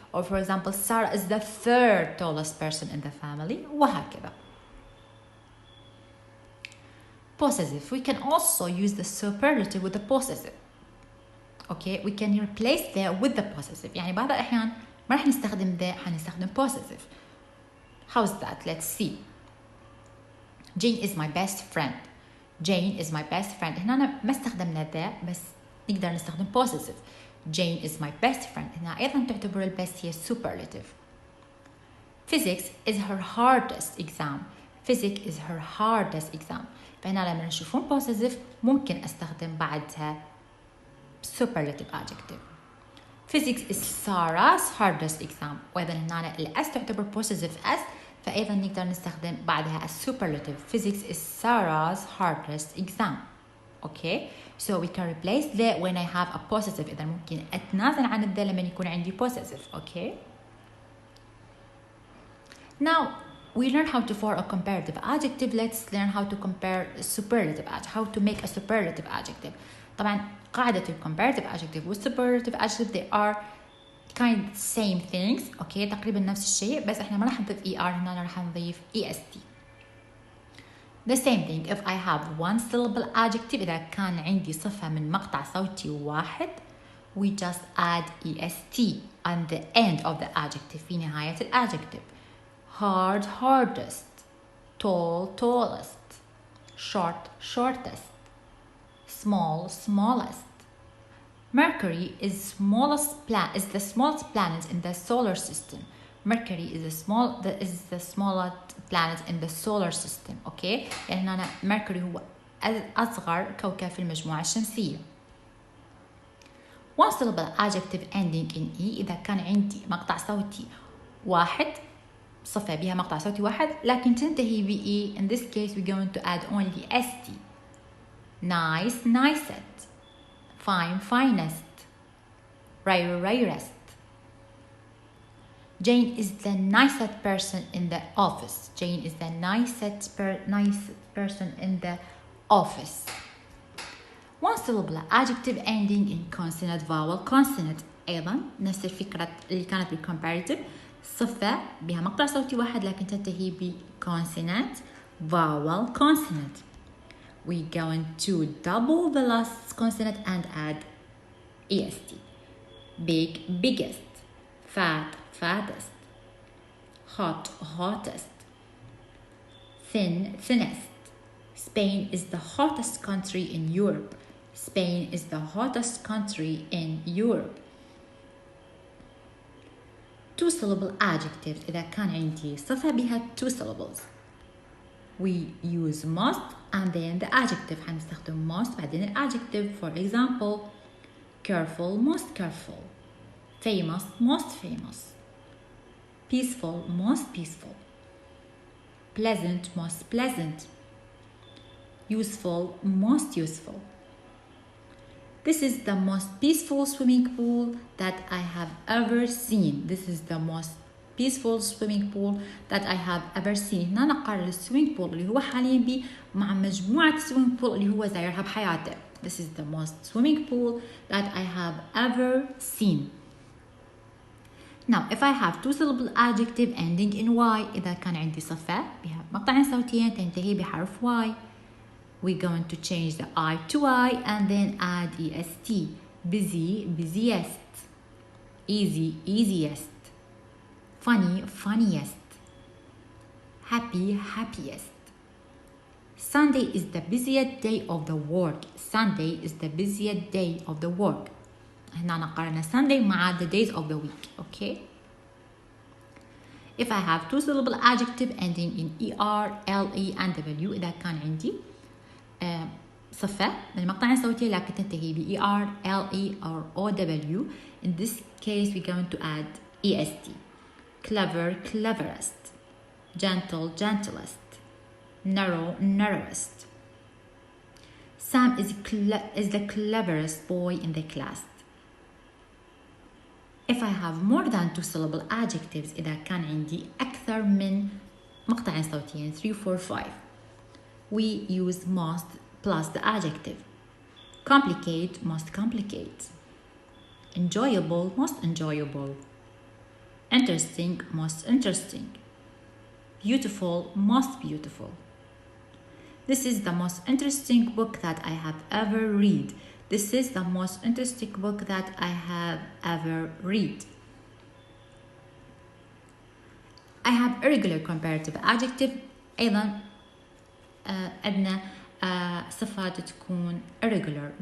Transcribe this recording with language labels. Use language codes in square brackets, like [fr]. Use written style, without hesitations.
[en] Or for example, Sarah is the third tallest person in the family, [ar] وهكذا. [en] Possessive. We can also use the superlative with the possessive. Okay, we can replace the with the possessive. [ar] يعني بعض الأحيان ما راح نستخدم the، حنستخدم possessive. [en] How's that? Let's see. Jane is my best friend. Jane is my best friend. [ar] هنا ما استخدمنا the بس نقدر نستخدم possessive. [en] Jane is my best friend. [ar] هنا أيضا تعتبر البست هي superlative. [en] Physics is her hardest exam. Physics is her hardest exam. [ar] فهنا لما نشوفون possessive ممكن أستخدم بعدها superlative adjective. [en] Physics is Sarah's hardest exam. [ar] وأيضا هنا الأس تعتبر [en] possessive as [ar] فأيضا نقدر نستخدم بعدها superlative. [en] Physics is Sarah's hardest exam. Okay, so we can replace the when I have a possessive. [ar] إذا ممكن أتنازل عن the لما يكون عندي possessive. [en] Okay, now we learn how to form a comparative adjective. Let's learn how to compare superlative adjective, how to make a superlative adjective. [ar] طبعا قاعدة [en] comparative adjective والsuperlative adjective they are kind same things. [ar] okay, تقريبا نفس الشيء بس احنا ما راح نضيف er هنا راح نضيف est. [en] The same thing if I have one syllable adjective. [ar] إذا كان عندي صفة من مقطع صوتي واحد [en] we just add est on the end of the adjective [ar] في نهاية الadjective. [en] Hard, hardest. Tall, tallest. Short, shortest. Small, smallest. Mercury is the smallest planet in the solar system. Mercury is the smallest planet in the solar system. [ar] Okay, يعني هنا Mercury هو أصغر كوكب في المجموعة الشمسية. [en] One syllable adjective ending in e. [ar] إذا كان عندي مقطع صوتي واحد صفة بها مقطع صوتي واحد لكن تنتهي ب e. [en] In this case we're going to add only st. Nice, nicest. Fine, finest. Rare, rarest. Jane is the nicest person in the office. Jane is the nicest person in the office. One syllable adjective ending in consonant, vowel, consonant. [ar] أيضا نفس الفكرة اللي كانت بالcomparative. صفة بها مقطع صوتي واحد لكن تنتهي ب consonant, vowel, consonant. [en] We're going to double the last consonant and add est. Big, biggest. Fat, fattest. Hot, hottest. Thin, thinnest. Spain is the hottest country in Europe. Spain is the hottest country in Europe. Two syllable adjectives. [ar] إذا كان عندي صفة بها [en] two syllables we use most and then the adjective. [ar] حنستخدم [en] most [ar] بعدين [en] adjective. For example, careful, most careful. Famous, most famous. Peaceful, most peaceful. Pleasant, most pleasant. Useful, most useful. This is the most peaceful swimming pool that I have ever seen. This is the most peaceful swimming pool that I have ever seen. [ar] هنا نقارن السويمينج بول اللي هو حاليا بي مع مجموعة السويمينج بول اللي هو زايرها بحياته. [en] This is the most swimming pool that I have ever seen. Now if I have two syllable adjective ending in y. [ar] إذا كان عندي صفة بها مقطعين صوتيين تنتهي بحرف y. [en] We're going to change the I to I and then add est. Busy, busiest. Easy, easiest. Funny, funniest. Happy, happiest. Sunday is the busiest day of the work. Sunday is the busiest day of the work. [ar] هنا نقارن [en] Sunday [ar] مع [en] the days of the week. Okay. If I have two syllable adjective ending in er, le and w. [ar] إذا كان عندي صفة من مقطع صوتي لكن تنتهي ب er, le or ow. [en] In this case we're going to add est. Clever, cleverest. Gentle, gentlest. Narrow, narrowest. Sam is the cleverest boy in the class. If I have more than two syllable adjectives [ar] إذا كان عندي أكثر من مقطع صوتيين [en] 3, 4, 5 we use most plus the adjective. Complicate, most complicate. Enjoyable, most enjoyable. Interesting, most interesting. Beautiful, most beautiful. This is the most interesting book that I have ever read. This is the most interesting book that I have ever read. I have irregular comparative adjective. [ar] أيضا عندنا صفات تكون irregular.